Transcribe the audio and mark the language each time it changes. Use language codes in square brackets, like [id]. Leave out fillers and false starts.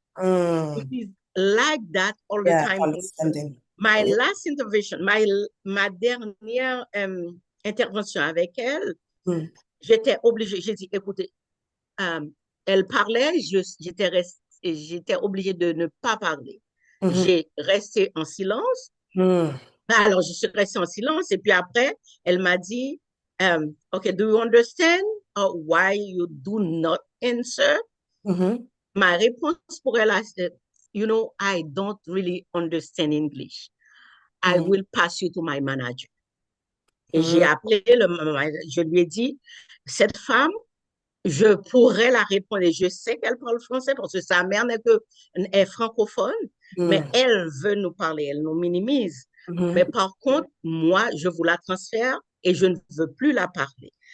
[en] It is like that all the time. Understanding. My last intervention, [fr] ma dernière intervention avec elle, j'étais obligée, j'ai dit, écoutez, elle parlait, j'étais obligée de ne pas parler. J'ai resté en silence. Alors, je suis restée en silence et puis après, elle m'a dit, [en] OK, do you understand why you do not answer? [fr] Ma réponse pour elle, [en] you know, I don't really understand English. I will pass you to my manager. [fr] Et j'ai appelé je lui ai dit, cette femme, je pourrais la répondre et je sais qu'elle parle français parce que sa mère est francophone, mais elle veut nous parler, elle nous minimise. Mais par contre, moi, je vous la transfère et je ne veux plus la parler.